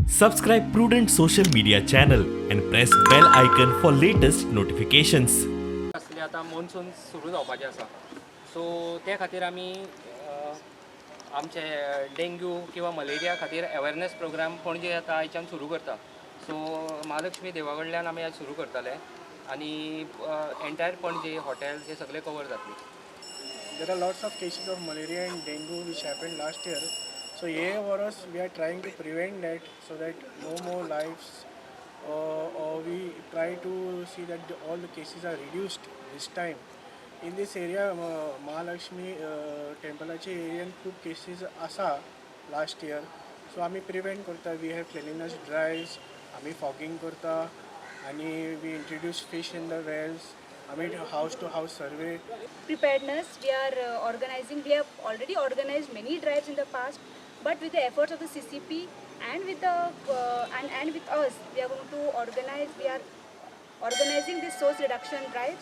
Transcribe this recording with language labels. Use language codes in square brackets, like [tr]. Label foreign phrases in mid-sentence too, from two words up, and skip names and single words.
[en] Subscribe Prudent social media channel and press bell icon for latest notifications. [kok] असले आता मॉन्सून सुरू जावपाचें आसा सो ते खातीर आमी आमचे डेंग्यू किंवा मलेरिया खातीर [en] awareness programme [kok] पणजे आतां आयच्यान सुरू करता. सो महालक्ष्मी देवा कडल्यान आमी आज सुरू करतले आनी एंटायर पणजे हॉटेल्स हे सगळे कवर जातले. [en] There are lots of cases of malaria and dengue which happened last year. So here for us, we are trying to prevent that so that no more lives, or we try to see that all the cases are reduced this time. In this area, Mahalakshmi temple area [kok] खूप cases asa [en] last year. [kok] So आम्ही prevent करता. [en] We have cleanliness drives. [kok] आम्ही fogging करता आणि [en] we introduce fish in the wells. I mean house to house survey. Preparedness, we have already organized many drives in the past, but with the efforts of the CCP and with the and with us, we are organizing this source reduction drives.